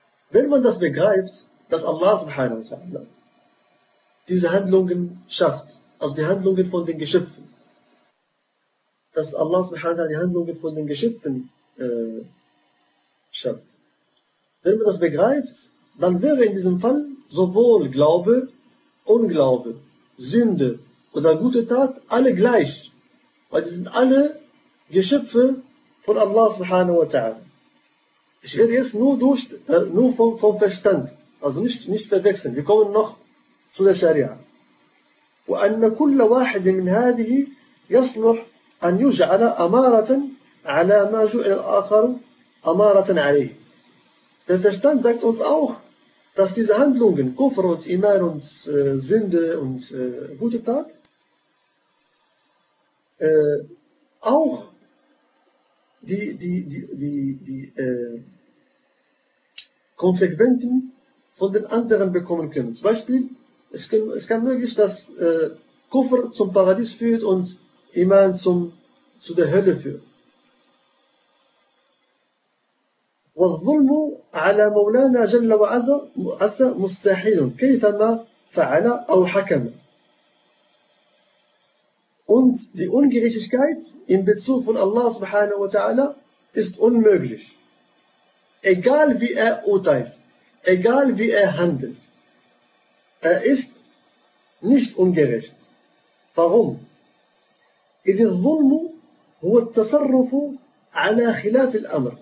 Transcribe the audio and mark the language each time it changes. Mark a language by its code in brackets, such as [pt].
[de] Wenn man das begreift, dass Allah subhanahu wa ta'ala diese Handlungen schafft, also die Handlungen von den Geschöpfen, dass Allah subhanahu wa ta'ala die Handlungen von den Geschöpfen schafft, wenn man das begreift, dann wäre in diesem Fall sowohl Glaube, Unglaube, Sünde oder gute Tat alle gleich, weil die sind alle Geschöpfe von Allah subhanahu wa ta'ala. Ich rede jetzt nur vom Verstand, also nicht verwechseln. Wir kommen noch zu der Scharia. [ar] وأن كل واحد من هذه يصلح أن يجعل أمارة على ما جعل الآخر أمارة عليه. [de] Der Verstand sagt uns auch, dass diese Handlungen, Kufr und Iman und Sünde und gute Tat, auch die Konsequenzen von den anderen bekommen können. Zum Beispiel, es kann möglich, dass Kufr zum Paradies führt und Iman zu der Hölle führt. [ar] والظلم على مولانا جل وعز مستحيل كيفما فعل أو حكم. [de] Und die Ungerechtigkeit in Bezug von Allah subhanahu wa ta'ala ist unmöglich. Egal wie er urteilt, egal wie er handelt, er ist nicht ungerecht. Warum? [ar] إذ الظلم هو التصرف على خلاف الأمر.